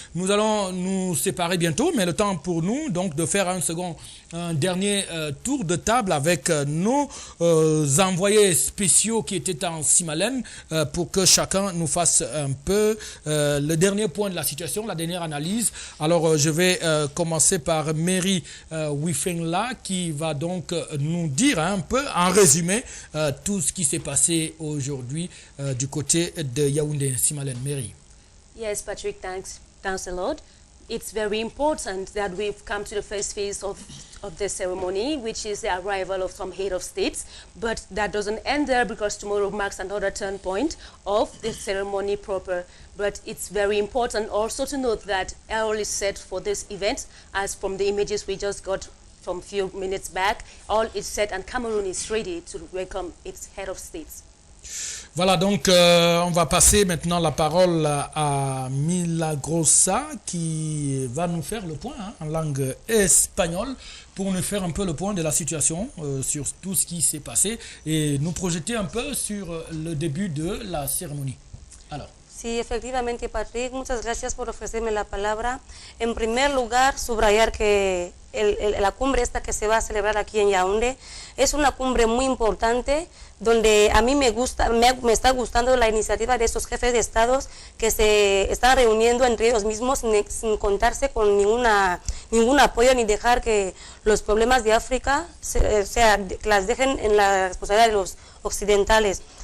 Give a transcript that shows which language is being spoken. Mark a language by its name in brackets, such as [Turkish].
[French] Nous allons nous séparer bientôt, mais le temps pour nous donc de faire un dernier tour de table avec nos envoyés spéciaux qui étaient en Simalène pour que chacun nous fasse un peu le dernier point de la situation, la dernière analyse. Alors je vais commencer par Mary Wifengla qui va donc nous dire un peu en résumé tout ce qui s'est passé aujourd'hui du côté de Yaoundé. Simalène, Mary. [English] Yes, Patrick, thanks a lot. It's very important that we've come to the first phase of the ceremony, which is the arrival of some head of states. But that doesn't end there because tomorrow marks another turn point of the ceremony proper. But it's very important also to note that all is set for this event, as from the images we just got from a few minutes back. All is set and Cameroon is ready to welcome its head of state. [French] Voilà, donc on va passer maintenant la parole à Milagrosa qui va nous faire le point en langue espagnole pour nous faire un peu le point de la situation sur tout ce qui s'est passé et nous projeter un peu sur le début de la cérémonie. Alors. [Spanish] Sí, efectivamente, Patrick, muchas gracias por ofrecerme la palabra. En primer lugar, subrayar que la cumbre esta que se va a celebrar aquí en Yaoundé es una cumbre muy importante donde a mí me está gustando la iniciativa de estos jefes de estados que se están reuniendo entre ellos mismos sin contarse con ningún apoyo ni dejar que los problemas de África las dejen en la responsabilidad de los occidentales.